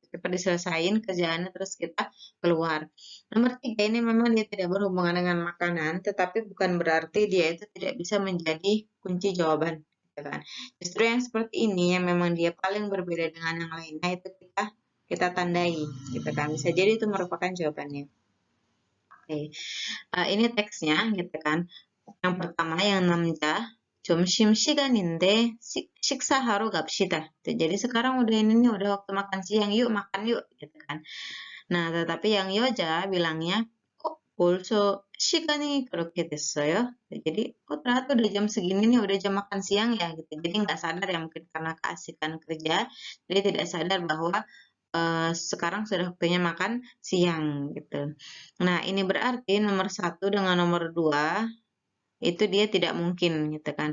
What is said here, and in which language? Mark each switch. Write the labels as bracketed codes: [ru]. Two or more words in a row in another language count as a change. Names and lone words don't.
[id] Cepat diselesain kerjaannya terus kita keluar. Nomor 3 ini memang dia tidak berhubungan dengan makanan, tetapi bukan berarti dia itu tidak bisa menjadi kunci jawaban gitu kan. Justru yang seperti ini yang memang dia paling berbeda dengan yang lainnya itu kita tandai gitu kan. Bisa jadi itu merupakan jawabannya. Oke. Ini teksnya gitu kan. Yang pertama yang namja [ko] 점심시간인데 식사하러 갑시다. [id] Jadi sekarang udah ini nih udah waktu makan siang, yuk makan yuk gitu kan. Nah, tetapi yang Yoja bilangnya kok [ko] 벌써 시간이 그렇게 됐어요? [id] Jadi kok ternyata udah jam segini nih udah jam makan siang ya gitu. Jadi nggak sadar ya mungkin karena keasikan kerja, jadi tidak sadar bahwa sekarang sudah waktunya makan siang gitu. Nah, ini berarti nomor 1 dengan nomor 2 itu dia tidak mungkin gitu kan.